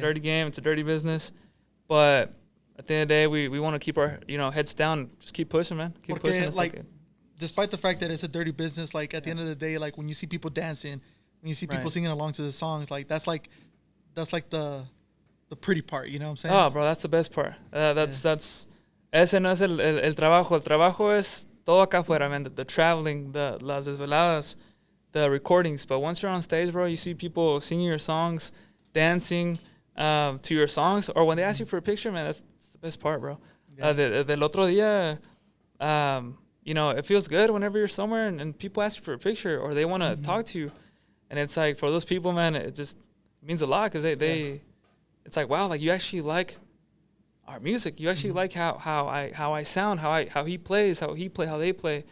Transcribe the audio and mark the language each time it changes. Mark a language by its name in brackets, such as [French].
[English] dirty game, it's a dirty business, but at the end of the day, we want to keep our, you know, heads down, just keep pushing, man. Keep [Spanish] Porque, [English] pushing. It's like, despite the fact that it's a dirty business, like at the end of the day, like when you see people dancing, when you see people Right. singing along to the songs, like that's like the pretty part, you know what I'm saying? oh, bro, that's the best part. That's [Spanish] ese no es el trabajo. El trabajo es todo acá afuera, man. [English] The traveling, [Spanish] las desveladas, [English] the recordings. But once you're on stage, bro, you see people singing your songs, dancing to your songs, or when they ask you for a picture, man, that's the best part, bro. Yeah. [Spanish] Del otro día, [English] you know, it feels good whenever you're somewhere and people ask you for a picture or they want to talk to you, and it's like for those people, man, it just means a lot because they it's like, wow, like you actually like our music. You actually like how I sound, how he plays, how they play.